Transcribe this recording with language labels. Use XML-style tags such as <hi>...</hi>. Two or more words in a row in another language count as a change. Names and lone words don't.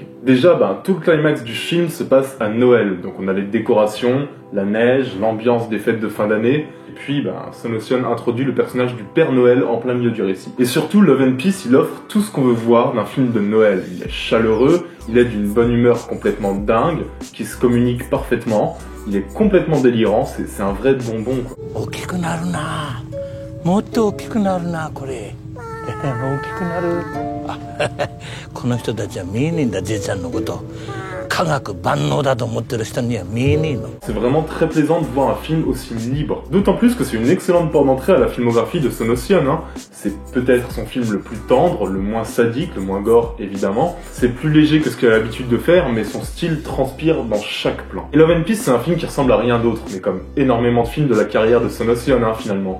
<fr>Déjà, tout le climax du film se passe à Noël, donc on a les décorations, la neige, l'ambiance des fêtes de fin d'année, et puis Son Ocean introduit le personnage du Père Noël en plein milieu du récit. Et surtout, Love and Peace, il offre tout ce qu'on veut voir d'un film de Noël. Il est chaleureux, il est d'une bonne humeur complètement dingue, qui se communique parfaitement, il est complètement délirant, c'est un vrai bonbon, quoi.</fr> <ja>もっと大きくなるなこれ大きくなるあこの人たちは見えねえんだじいちゃんのこと科学万能だと思ってる人には見えねえの</ja> <fr>C'est vraiment très plaisant de voir un film aussi libre. D'autant plus que c'est une excellente porte d'entrée à la filmographie de Son Ocean, hein. C'est peut-être son film le plus tendre, le moins sadique, le moins gore évidemment. C'est plus léger que ce qu'il a l'habitude de faire, mais son style transpire dans chaque plan. Et Love and Peace, c'est un film qui ressemble à rien d'autre, mais comme énormément de films de la carrière de Son Ocean, hein, finalement.</fr>